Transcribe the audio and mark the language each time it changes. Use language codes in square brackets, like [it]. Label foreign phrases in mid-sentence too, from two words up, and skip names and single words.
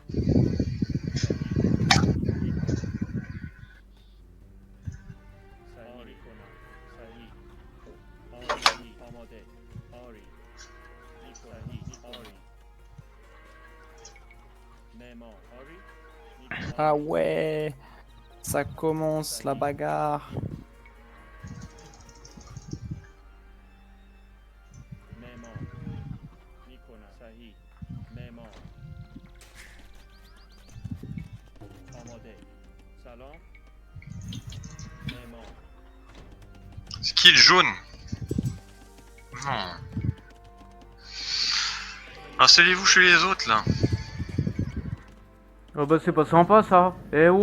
[fa] صحیح میکنم. صحیح. آری. آماده. آری. صحیح. آری. معمار. آری. میکنم. [fr] Ah ouais, ça commence la bagarre. [fa] معمار. میکنم. صحیح. معمار. آماده. سلام. معمار. [fr] C'est qui le jaune? Non. Installez-vous chez les autres là. Oh bah c'est pas sympa ça. Eh oh.